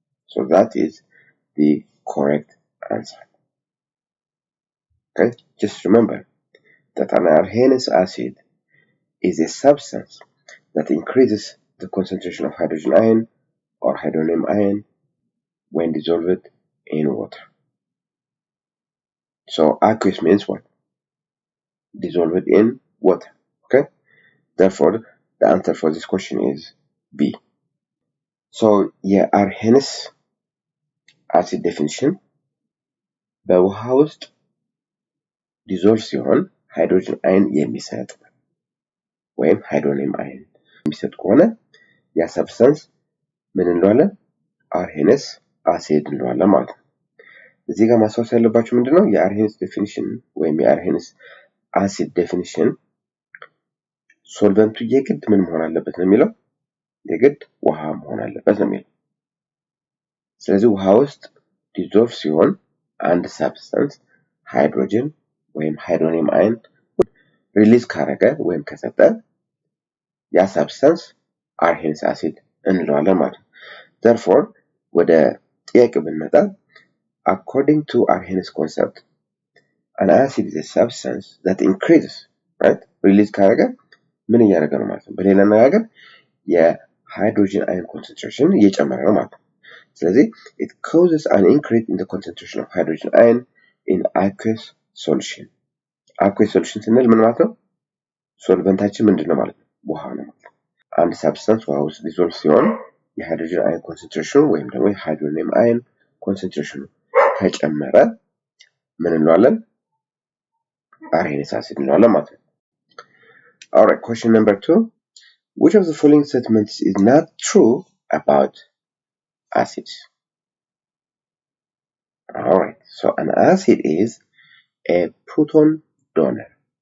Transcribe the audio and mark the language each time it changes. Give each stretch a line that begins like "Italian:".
English: So that is the correct answer. Okay, just remember that an Arrhenius acid is a substance that increases the concentration of hydrogen ion or hydronium ion when dissolved in water. So aqueous means what? Dissolved in water. Okay, therefore the answer for this question is B.
Amharic: So የአርሄንስ አሲድ ዴፊኒሽን በውሃ ውስጥ ዲዞልቭ ሲሆን ሃይድሮጅን አየን የሚሰጥ ወይም ሃይድሮኒየም አየን የሚሰጥ ከሆነ ያ ሰብስታንስ ምን እንለዋለን? አርሄንስ አሲድ እንለዋለን ማለት ነው። እዚህ ጋር ማስታወስ ያለባችሁ ምንድነው? የአርሄንስ ዴፊኒሽን ወይም የአርሄንስ አሲድ ዴፊኒሽን ሶልቨንቱ የግድ ምን መሆን አለበት ነው የሚለው? የግድ ውሃ መሆን አለበት ነው የሚለው። ስለዚህ ውሃ ውስጥ ዲዞልቭ ሲሆን አንድ ሰብስታንስ ሃይድሮጅን ወይም ሃይድሮኒየም አየን ሪሊዝ ካረገ ወይም ከሰጠ ያ ሰብስታንስ አርሄንስ አሲድ እንለዋለን ማለት ነው። therefore ወደ ጥያቄው ብንመጣ
English: according to Arrhenius concept, an acid is a substance that increases, right?
Amharic: Release ካረገ ምን እያደረገ ነው ማለት ነው? በሌላ አነጋገር የሃይድሮጅን አየን ኮንሰንትሬሽን እየጨመረ ነው ማለት ነው። ስለዚህ
English: it causes an increase in the concentration of hydrogen ion in aqueous solution.
Amharic: aqueous solution ስንል ምን ማለት ነው? ሶልቨንታችን ምንድነው ማለት ነው? ውሃ ነው ማለት ነው። አንድ ሰብስታንስ ውሃ ውስጥ ዲዞልቭ ሲሆን የሃይድሮጅን አየን ኮንሰንትሬሽኑ ወይም ደግሞ የሃይድሮኒየም አየን ኮንሰንትሬሽኑ ከጨመረ ምን እንለዋለን? Arrhenius acid እንለዋለን ማለት ነው።
English: Alright, question number 2. Which of the following statements is not true about acids? Alright, so an acid is a proton donor.